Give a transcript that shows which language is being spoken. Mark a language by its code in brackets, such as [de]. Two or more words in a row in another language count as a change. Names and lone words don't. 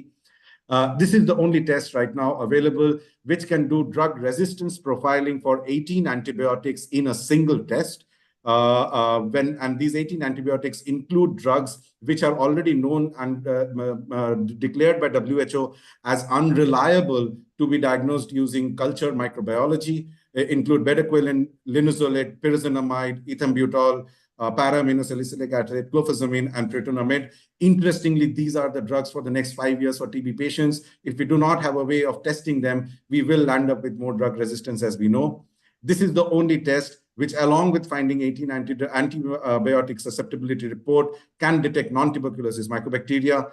[en] This is the only test right now available which can do drug resistance profiling for 18 antibiotics in a single test. And these 18 antibiotics include drugs which are already known and declared by WHO as unreliable to be diagnosed using culture microbiology, include bedaquiline, linezolid, pyrazinamide, ethambutol, para-aminosalicylic acid, clofazimine, and tritonamide. Interestingly, these are the drugs for the next 5 years for TB patients. If we do not have a way of testing them, we will land up with more drug resistance, as we know. This is the only test which, along with finding 18 antibiotic susceptibility report, can detect non-tuberculosis mycobacteria.